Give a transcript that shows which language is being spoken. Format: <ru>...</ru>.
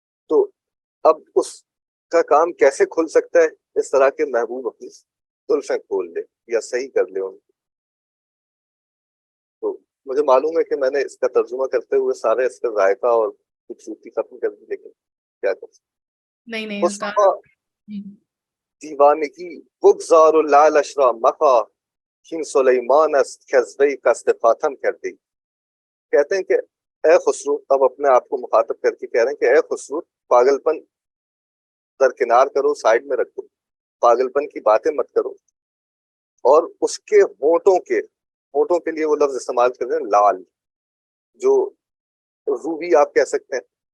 <ur>تو اب اس کا کام کیسے کھل سکتا ہے اس طرح کے محبوب اپنی زلفیں کھول لے یا صحیح کر لے ان کو. تو مجھے معلوم ہے کہ میں نے اس کا ترجمہ کرتے ہوئے سارے اس کا ذائقہ اور خوبصورتی ختم کر دی, لیکن کیا کر سکتے. نہیں استاد.</ur> <fa>دیوانگی بگذار و لعلش را مخواہ کین سلیمان است کزوی قصد خاتم کر دی.</fa> <ur>کہتے ہیں کہ اے خسرو, اب اپنے آپ کو مخاطب کر کے کہہ رہے ہیں کہ اے خسرو, پاگل پن درکنار کرو, سائڈ میں رکھو, پاگل پن کی باتیں مت کرو, اور اس کے ہونٹوں کے لیے وہ لفظ استعمال کر رہے ہیں لال, جو روبی آپ کہہ سکتے ہیں.</ur>